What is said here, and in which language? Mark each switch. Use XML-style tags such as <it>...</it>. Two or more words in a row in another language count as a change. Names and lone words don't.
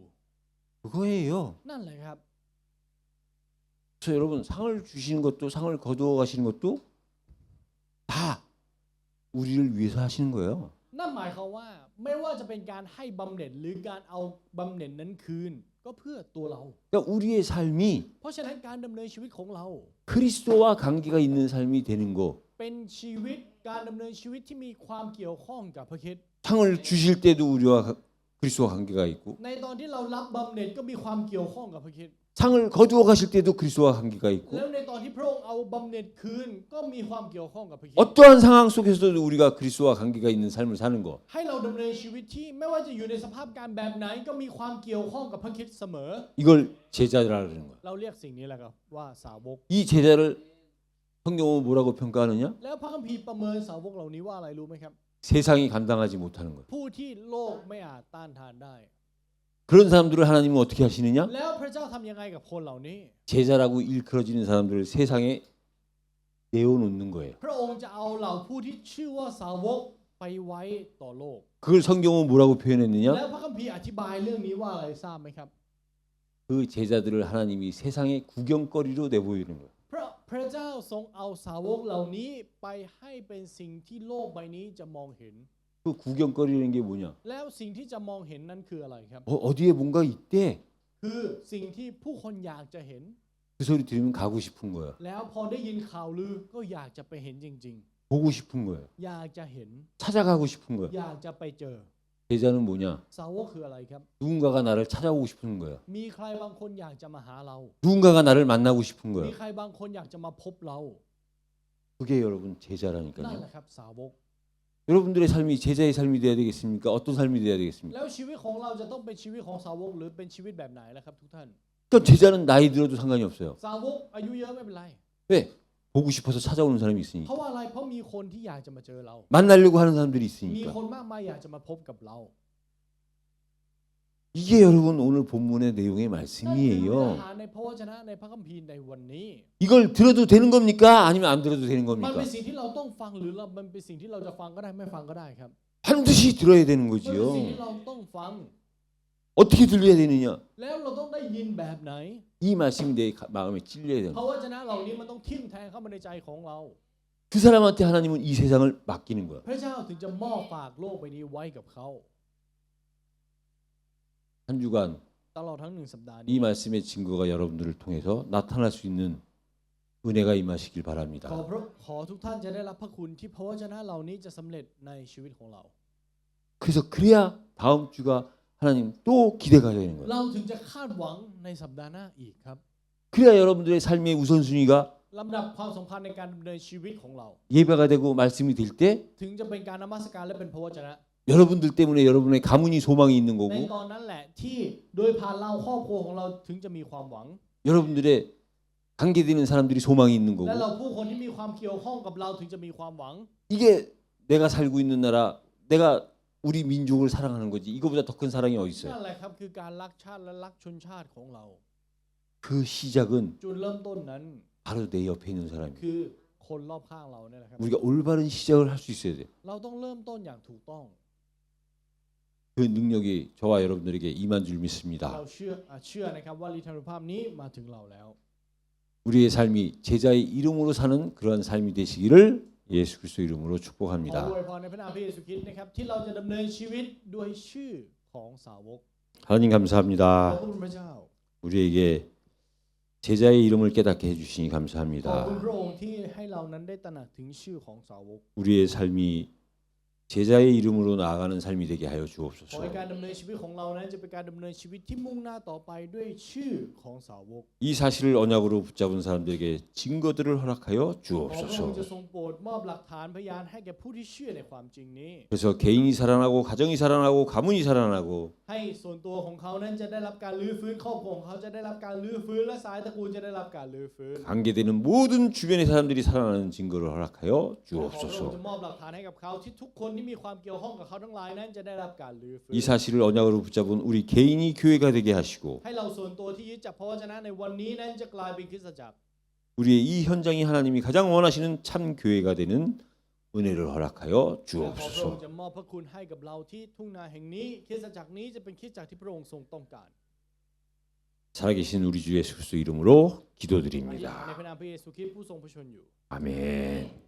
<ko>그거예요.</ko> <th>นั่นแหละครับ</th> <ko>그래서 여러분 상을 주시는 것도 상을 거두어 가시는 것도 다 우리를 위해서 하시는 거예요.</ko> <th>นั่นหมายความว่าไม่ว่าจะเป็นการให้บำเหน็จหรือการเอาบำเหน็จนั้นคืน ก็เพื่อตัวเรา</th> <ko>그러니까 우리의 삶이</ko> <th>เพราะฉะนั้นการดำเนินชีวิตของเรา</th> <ko>그리스도와 관계가 있는 삶이 되는 거.</ko> <th>เป็นชีวิตการดำเนินชีวิตที่มีความเกี่ยวข้องกับพระคริสต์</th> <ko>상을 주실 때도 우리와 그리스도와 관계가 있고</ko> <th>ในตอนที่เรารับบำเหน็จก็มีความเกี่ยวข้องกับพระคริสต์</th> <ko>상을 거두어 가실 때도 그리스도와 관계가 있고</ko> <th>แล้วในตอนที่พระองค์เอาบำเหน็จคืนก็มีความเกี่ยวข้องกับพระคริสต์</th> <ko>어떠한 상황 속에서도 우리가 그리스도와 관계가 있는 삶을 사는 거.</ko> <th>ให้เราดำเนินชีวิตที่ไม่ว่าจะอยู่ในสภาพการแบบไหนก็มีความเกี่ยวข้องกับพระคริสต์เสมอ</th> <ko>이걸 제자라 그러는 거예요.</ko> <th>เราเรียกสิ่งนี้แหละครับว่าสาวก</th> <ko>이 제자를 성경은 뭐라고 평가하느냐?</ko> <th>แล้วพระคัมภีร์ประเมินสาวกเหล่านี้ว่าอะไรรู้ไหมครับ</th> <ko>세상이 감당하지 못하는 거예요.</ko> <th>ผู้ที่โลกไม่อาจต้านทานได้</th> <ko>그런 사람들을 하나님은 어떻게 하시느냐?</ko> <th>แล้วพระเจ้าทำยังไงกับคนเหล่านี้</th> <ko>제자라고 일컬어지는 사람들을 세상에 내어놓는 거예요.</ko> <th>พระองค์จะเอาเหล่าผู้ที่ชื่อว่าสาวกไปไว้ต่อโลก</th> <ko>그걸 성경은 뭐라고 표현했느냐?</ko> <th>แล้วพระคัมภีร์อธิบายเรื่องนี้ว่าอะไรทราบไหมครับ</th> <ko>그 제자들을 하나님이 세상의 구경거리로 내보이는 거예요.</ko> <th>พระเจ้าทรงเอาสาวกเหล่านี้ไปให้เป็นสิ่งที่โลกใบนี้จะมองเห็น</th> <ko>그 구경거리라는 게 뭐냐?</ko> <th>แล้วสิ่งที่จะมองเห็นนั้นคืออะไรครับ</th> <ko>어디에 뭔가 있대.</ko> <th>คือสิ่งที่ผู้คนอยากจะเห็น</th> <ko>그 소리 들으면 가고 싶은 거야.</ko> <th>แล้วพอได้ยินข่าวลือก็อยากจะไปเห็นจริง</th> <ko>보고 싶은 거예요.</ko> <th>ๆ อยากจะเห็น</th> <ko>찾아가고 싶은 거야.</ko> <th>อยากจะไปเจอ</th> <ko>제자는 뭐냐?</ko> <th>สาวกคืออะไรครับ</th> <ko>누군가가 나를 찾아오고 싶은 거야.</ko> <th>มีใครบางคนอยากจะมาหาเรา</th> <ko>누군가가 나를 만나고 싶은</ko> <th>มี</th> <ko>거야.</ko> <th>ใครบางคนอยากจะมาพบเรา</th> <ko>그게 여러분</ko> <th>นั่น</th> <ko>제자라니까요.</ko> <th>แหละครับสาวก</th> <ko>여러분들의 삶이 제자의 삶이 돼야 되겠습니까? 어떤 삶이 돼야 되겠습니까?</ko> <th>แล้วชีวิตของเราจะต้องเป็นชีวิตของสาวกหรือเป็นชีวิตแบบไหนล่ะครับทุกท่าน</th> <ko>그러니까 제자는 나이 들어도 상관이 없어요.</ko> <th>สาวกอายุเยอะไม่เป็นไร</th> <ko>왜? 보고 싶어서 찾아오는 사람이</ko> <th>เพ</th> <ko>있으니까.</ko> <th>ราะว่าอะไรเพราะมีคนที่อยากจะมาเจอเรา</th> <ko>만나려고 하는 사람들이</ko> <th>มี</th> <ko>있으니까.</ko> <th>คนมากมายอยากจะมาพบกับเรา</th> <ko>이게 여러분 오늘 본문의 내용의</ko> <th>นั่นคือเนื้อ</th> <ko>말씀이에요.</ko> <th>หาในพระวจนะในพระคัมภีร์ในวันนี้</th> <ko>이걸 들어도 되는 겁니까? 아니면 안 들어도 되는</ko> <th>มัน</th> <ko>겁니까?</ko> <th>เป็นสิ่งที่เราต้องฟังหรือมันเป็นสิ่งที่เราจะฟังก็ได้ไม่ฟังก็ได้ครับ</th> <ko>반드시 들어야 되는</ko> <th>มันเป็นสิ่ง</th> <ko>거지요.</ko> <th>ที่เราต้องฟัง</th> <ko>어떻게 들려야 되느냐?</ko> <th>แล้วเราต้องได้ยินแบบไหน</th> <ko>이 말씀이 내 마음에 찔려야 되는</ko> <th>เพราะวจนะเหล่านี้มันต้องทิ่มแทงเข้ามาในใจของเรา</th> <ko>그 사람한테 하나님은 이 세상을 맡기는 거야.</ko> <th>พระเจ้าถึงจะมอบฝากโลกใบนี้ไว้กับเขา</th> <ko>한 주간</ko> <th>ตลอดทั้ง1 สัปดาห์</th> <ko>이</ko> <th>นี้</th> <ko>말씀의 증거가 여러분들을 통해서 나타날 수 있는 은혜가 임하시길 바랍니다.</ko> <th>ขอทุกท่านจะได้รับพระคุณที่พระวจนะเหล่านี้จะสำเร็จในชีวิตของเรา</th> <ko>그래서 그래야 다음 주가 하나님 또 기대가 되는 거예요.</ko> <th>เราถึงจะคาดหวังในสัปดาห์หน้าอีกครับ</th> <ko>그래야 여러분들의 삶의 우선순위가</ko> <th>ลำดับความสำคัญในการดำเนินชีวิตของเรา</th> <ko>예배가 되고 말씀이 될 때</ko> <th>ถึงจะเป็นการนมัสการและเป็นพระวจนะ</th> <ko>여러분들 때문에 여러분의 가문이 소망이 있는</ko> <th>ใน</th> <ko>거고</ko> <th>ตอนนั้นแหละที่โดยผ่านเราครอบครัวของเราถึงจะมีความหวัง</th> <ko>여러분들의 관계되는 사람들이 소망이 있는</ko> <th>และ</th> <ko>거고</ko> <th>เราผู้คนที่มีความเกี่ยวข้องกับเราถึงจะมีความหวัง</th> <ko>이게 내가 살고 있는 나라 내가 우리 민족을 사랑하는 거지 이거보다 더 큰 사랑이 어디</ko> <th>นั่</th> <ko>있어요?</ko> <th>นแหละครับคือการรักชาติและรักชนชาติของเรา</th> <ko>그 시작은</ko> <th>จุดเริ่มต้นนั้น</th> <ko>바로 내 옆에 있는 사람이에요.</ko> <th>คือคนรอบข้างเราเนี่ยแหละครับ</th> <ko>우리가 올바른 시작을 할 수 있어야 돼요.</ko> <th>เราต้องเริ่มต้นอย่างถูกต้อง</th> <ko>그 능력이 저와 여러분들에게 임한 줄</ko> <th>เรา</th> <ko>믿습니다.</ko> <th>เชื่อนะครับว่าฤทธานุภาพนี้มาถึงเราแล้ว</th> <ko>우리의 삶이 제자의 이름으로 사는 그러한 삶이 되시기를 예수 그리스도 이름으로</ko> <th>ขอ</th> <ko>축복합니다.</ko> <th>อวยพรในพระนามพระเยซูคริสต์นะครับที่เราจะดำเนินชีวิตด้วยชื่อของสาวก</th> <ko>하나님</ko> <th>ขอบ</th> <ko>감사합니다.</ko> <th>คุณพระเจ้า</th> <ko>우리에게 제자의 이름을 깨닫게 해주시니</ko> <th>ขอบคุณ</th> <ko>감사합니다.</ko> <th>พระองค์ที่ให้เรานั้นได้ตระหนักถึงชื่อของสาวก</th> <ko>우리의 삶이 제자의 이름으로 나아가는 삶이 되게 하여</ko> <th>ขอ</th> <ko>주옵소서.</ko> <th>ให้การดำเนินชีวิตของเรานั้นจะเป็นการดำเนินชีวิตที่มุ่งหน้าต่อไปด้วยชื่อของสาวก</th> <ko>이 사실을 언약으로 붙잡은 사람들에게 증거들을 허락하여</ko> <th>ขอพระองค์</th> <ko>주옵소서.</ko> <th>จะทรงโปรดมอบหลักฐานพยานให้แก่ผู้ที่เชื่อในความจริงนี้</th> <ko>그래서 개인이 살아나고 가정이 살아나고 가문이 살아나고</ko> <th>ให้ส่วนตัวของเขานั้นจะได้รับการลื้อฟื้นครอบครัวของเขาจะได้รับการลื้อฟื้นและสายตระกูลจะได้รับการลื้อฟื้น</th> <ko>관계되는 모든 주변의 사람들이 살아나는 증거를 허락하여</ko> <th>ขอพระองค์</th> <ko>주옵소서.</ko> <th>จะมอบหลักฐานให้กับเขาที่ทุกคนที่มีความเกี่ยวข้องกับเขาทั้งหลายนั้นจะได้รับการลื้อฟื้น</th> <ko>이 사실을 언약으로 붙잡은 우리 개인이 교회가 되게 하시고</ko> <th>ให้เราส่วนตัวที่ยึดจับพระวจนะในวันนี้นั้นจะกลายเป็นคริสตจักร</th> <ko>우리의 이 현장이 하나님이 가장 원하시는 참 교회가 되는 은혜를 허락하여</ko> <th>และขอพระองค์</th> <ko>주옵소서.</ko> <th>จะมอบพระคุณให้กับเราที่ทุ่งนาแห่งนี้คริสตจักรนี้จะเป็นคริสตจักรที่พระองค์ทรงต้องการ</th> <ko>살아계신 우리 주 예수 그리스도 이름으로</ko> <th>อธิษฐานใน</th> <ko>기도드립니다.</ko> <th>พระนามพระเยซูคริสต์ผู้ทรงพระชนอยู่</th> <ko>아멘.</ko>